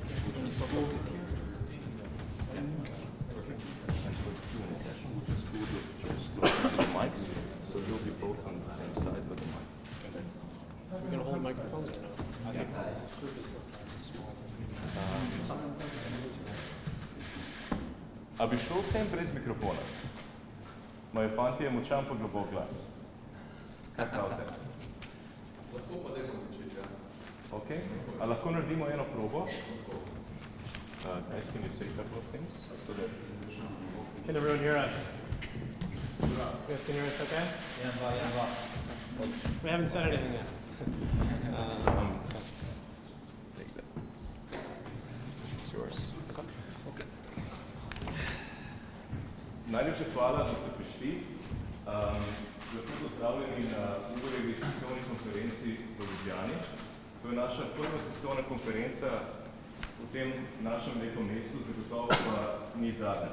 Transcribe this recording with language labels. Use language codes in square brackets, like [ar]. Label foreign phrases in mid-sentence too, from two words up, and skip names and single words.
[en] And for the Q&A session, we'll just go to the mics, so you'll be both on the same side with the mic. And that's We're going to hold microphones or no? I think this group is small. [sl] A bi šel vsem brez mikrofona? Moje fantje je močan pa globok glas. Kaj pravite? Lahko pa dajmo začeti, ja. Ok. A lahko naredimo eno probo? [en] Guys, can you say a couple of things? So that... Can everyone hear us? You guys can hear us okay? We haven't said anything yet. Take that. This is yours. Okay. [sl] Najlepša hvala, da ste prišli. Lepo pozdravljeni na Uberjevi tiskovni konferenci v Ljubljani. To je naša prva tiskovna konferenca v tem našem lepem mestu, zagotovo pa ni zadnja.